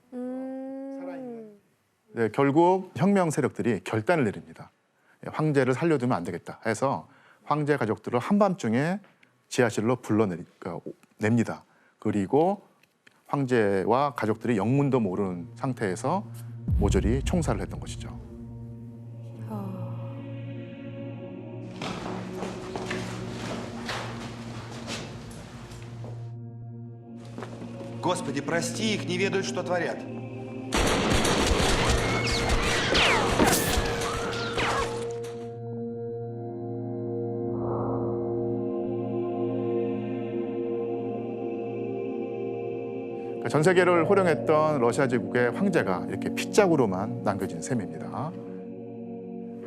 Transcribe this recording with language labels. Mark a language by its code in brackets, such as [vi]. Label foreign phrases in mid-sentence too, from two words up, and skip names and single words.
[ko] 결국 혁명 세력들이 결단을 내립니다. 황제를 살려두면 안 되겠다 해서 황제 가족들을 한밤중에 지하실로 불러냅니다. 그리고 황제와 가족들이 영문도 모르는 상태에서 모조리 총살을 했던 것이죠. [ru] Господи, прости их, не ведают, что творят. [ko] 전 세계를 호령했던 러시아 제국의 황제가 이렇게 핏자국으로만 남겨진 셈입니다.